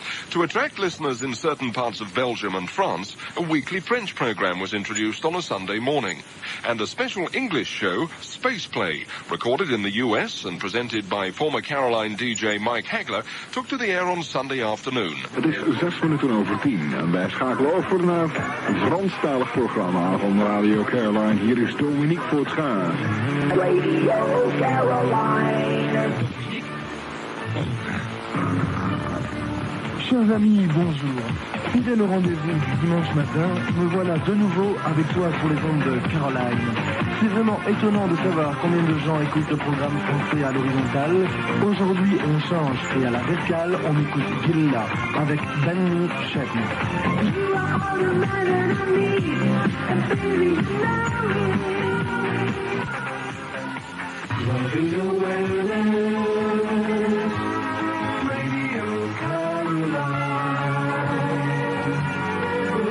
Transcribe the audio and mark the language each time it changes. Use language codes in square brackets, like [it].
[en] To attract listeners in certain parts of Belgium and France, a weekly French program was introduced on a Sunday morning. And a special English show, Space Play, recorded in the US and presented by former Caroline DJ Mike Hagler, took to the air on Sunday afternoon. [nl] Het is 10:06 en wij schakelen over naar een Franstalig programma van Radio Caroline. Hier is Dominique Voortschaar. Radio Caroline. [fr] Chers amis, bonjour. Fidèle au rendez-vous du dimanche matin, me voilà de nouveau avec toi sur les ondes de Caroline. C'est vraiment étonnant de savoir combien de gens écoutent le programme français à l'horizontale. Aujourd'hui, on change et à la verticale, on écoute Gilla avec Danny Chapman. [en] You are all the man that I need, and baby, you know me. Loving awareness, Radio Caroline.